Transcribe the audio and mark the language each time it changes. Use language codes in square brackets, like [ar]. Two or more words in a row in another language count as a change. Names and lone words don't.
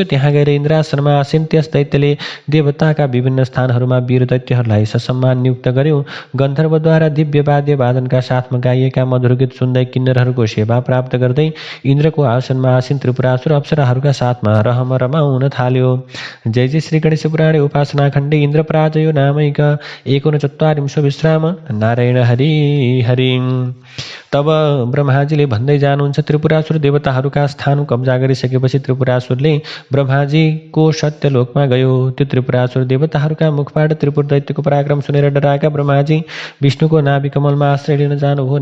[ne] त्यहाँ गएर इन्द्रासनमा आसीन त्यस दैत्यले देवताका विभिन्न स्थानहरूमा वीर दैत्यहरूलाई ससम्मान नियुक्त गर्यो। गन्धर्वद्वारा दिव्य वाद्य वादनका साथमा गाइएका मधुर गीत सुन्दै किन्नरहरूको सेवा प्राप्त गर्दै इन्द्रको आसनमा आसीन त्रिपुरासुर अप्सराहरूका साथमा रमाउन थाल्यो। [sa] जय जय श्री गणेश पुराणे उपासना खण्डे इन्द्रपराजयो नामैक 49 विश्राम नारायण हरि हरि। [ne] तब ब्रह्माजीले भन्दै जानुहुन्छ, त्रिपुरासुर देवताहरूका स्थान कब्जा गरिसकेपछि त्रिपुरासुरले ब्रह्माजीको सत्यलोकमा गयो। त्यो त्रिपुरासुर देवताहरूका मुखबाट त्रिपुर दैत्यको पराक्रम सुनेर डराएका ब्रह्माजी विष्णुको नाभि कमलमा आश्रय लिन जानुभयो।